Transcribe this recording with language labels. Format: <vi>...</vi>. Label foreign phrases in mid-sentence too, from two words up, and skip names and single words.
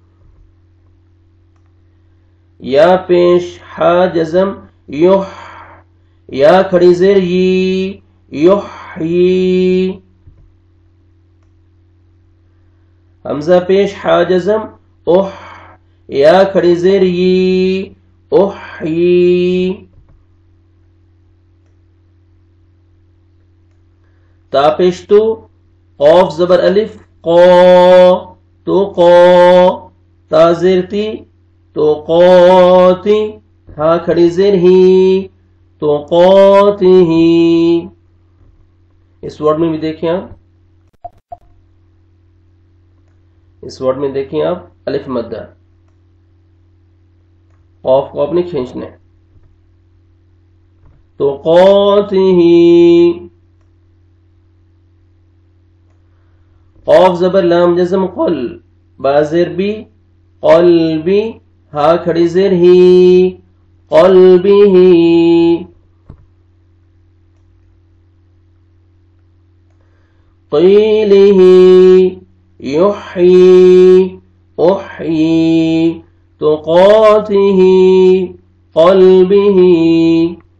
<ur>یا پیش ہا جزم یح، یا کھڑی زیر یی یحیی، حمزہ پیش ہا جزم اح، یا کھڑی زیر یی احیی۔ تا پیش تو، قاف زبر الف قا تو قا، تا زیر تی تو قاتی، ہا کھڑی زیر ہی تو قاتی ہی۔ اس ورڈ میں بھی دیکھیں آپ، اس ورڈ میں دیکھیں آپ الف مدہ، قاف کو آپ نے کھینچنا ہے، تو قاتی ہی۔ قاف زبر لام جزم قل، با زیر بی قلبی، ہا کھڑی زیر ہی قلبی ہی۔ قیلی ہی یحیی احیی، تو قاتی ہی قلبی ہی۔</ur>